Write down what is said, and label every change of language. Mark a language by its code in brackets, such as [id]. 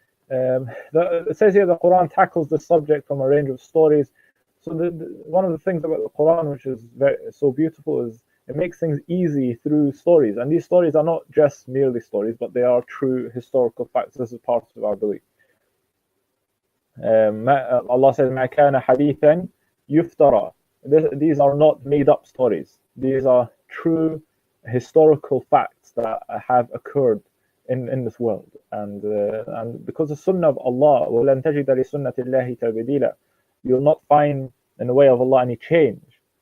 [en] It says here the Quran tackles this subject from a range of stories. So one of the things about the Quran, which is so beautiful, is it makes things easy through stories. And these stories are not just merely stories, but they are true historical facts. This is part of our belief. Allah says, [ar] مَا كَانَ حَدِيثًا يُفْتَرَى. [en] These are not made up stories. These are true historical facts that have occurred in this world. And because the sunnah of Allah, [ar] وَلَن تَجِدَ لِسُنَّةِ اللَّهِ تَبْدِيلًا, [en] you'll not find in the way of Allah any change.